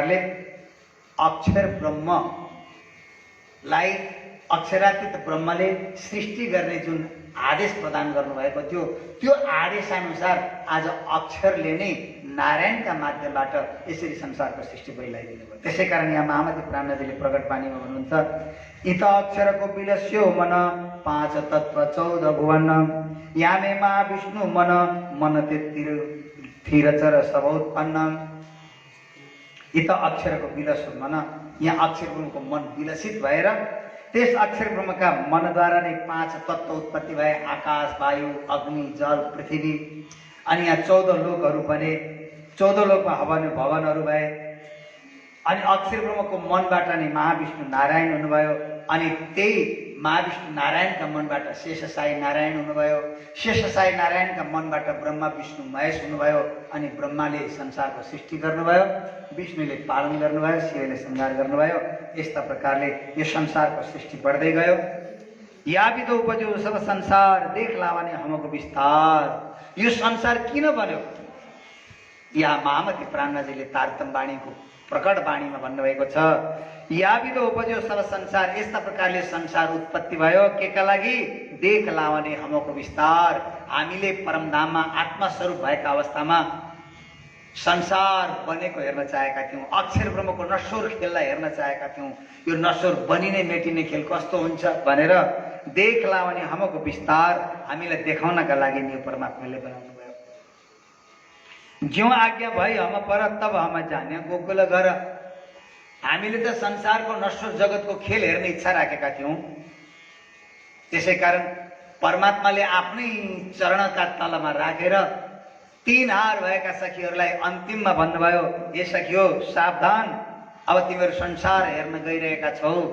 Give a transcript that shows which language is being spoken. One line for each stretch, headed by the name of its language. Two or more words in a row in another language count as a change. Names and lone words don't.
Nepali: यस्ता प्रकारले अक्षर ब्रह्मलाई अक्षरातीत ब्रह्मले सृष्टि गर्ने जुन आदेश प्रदान गर्नुभएको थियो त्यो आदेश अनुसार आज अक्षरले नै नारायणका माध्यमबाट यसरी संसारको सृष्टि भइलाइदिनु भयो। त्यसै कारण यहाँ महामती प्राणजीले प्रकट बानीमा भन्नुहुन्छ,
Hindi: इत अक्षरको विलस्यो मन 5 तत्व 14 भुवन, यामे महाविष्णु मन मन थिरचर सबोत्पन्न। इत अक्षरको विलस्यो मन,
Nepali: यहाँ अक्षर ब्रह्मको मन विलसित भएर त्यस अक्षर ब्रह्मका मनद्वारा नै 5 तत्व उत्पत्ति भए, आकाश, वायु, अग्नि, जल, पृथ्वी। अनि यहाँ 14 लोकहरू बने, 14 लोकमा भवनहरू भए। अनि अक्षर ब्रह्मको मनबाट नै महाविष्णु नारायण हुनुभयो। अनि त्यही महाविष्णु नारायणका मनबाट शेषशाही नारायण हुनुभयो। शेषशाही नारायणका मनबाट ब्रह्मा विष्णु महेश हुनुभयो। अनि ब्रह्माले संसारको सृष्टि गर्नुभयो, विष्णुले पालन गर्नुभयो, शिवले संहार गर्नुभयो। यस्ता प्रकारले यो संसारको सृष्टि बढ्दै गयो।
Hindi: याविदो उपजो सब संसार देख लावाने हमको विस्तार।
Nepali: यो संसार किन बन्यो? यहाँ महामती प्राणजीले तारतम वाणीको प्रकट वाणीमा भन्नुभएको छ,
Hindi: याविदो उपजो सब संसार।
Nepali: यस्ता प्रकारले संसार उत्पत्ति भयो केका लागि?
Hindi: देख लावाने हमको विस्तार।
Nepali: हामीले परमधाममा आत्मस्वरूप भएका अवस्थामा संसार बनेको हेर्न चाहेका थियौँ। अक्षर ब्रह्मको नश्वर खेललाई हेर्न चाहेका थियौँ। यो नश्वर बनिने मेटिने खेल कस्तो हुन्छ भनेर
Hindi: देख लावाने हमको विस्तार
Nepali: हामीलाई देखाउनका लागि यो परमात्माले बनाउनु भयो।
Hindi: ज्यों आज्ञा भई हम पर तब हम जाने गोकुल घर।
Nepali: हामीले त संसारको नश्वर जगतको खेल हेर्ने इच्छा राखेका थियौँ। त्यसै कारण परमात्माले आफ्नै चरणका तलमा राखेर 3 हार भएका सखीहरूलाई अन्तिममा भन्नुभयो, हे सखियो सावधान, अब तिमीहरू संसार हेर्न गइरहेका छौ।